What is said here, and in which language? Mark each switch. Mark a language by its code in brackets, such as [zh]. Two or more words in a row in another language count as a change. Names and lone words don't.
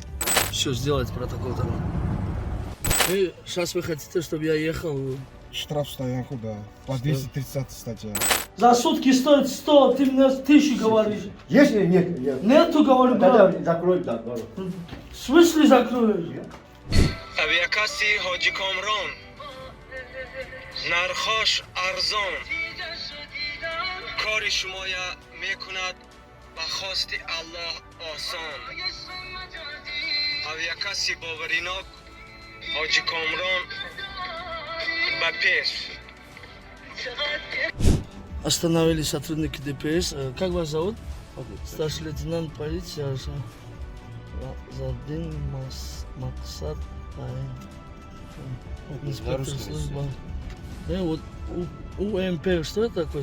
[ru] Все, сделать протокол тогда. И сейчас вы хотите, чтобы я ехал? Штраф стоянку, да. По 230 статья. За сутки стоит 100, ты мне 1000 говоришь. Есть или нет? Нет. Нету, говорю, Тогда брат. закрой, да, говорю. В смысле закроешь? [tg] авиакасси Ходжи Комрон. Нархош арзон. Кори шумоя мекунад ба хости Аллоҳ осон. Авиакасси боваринок Ходжи Комрон ба пеш. [ru] Остановили сотрудники ДПС. Как вас зовут? Старший лейтенант полиции Задин Максат. Инспектор службы. Вот УМП, что это такое?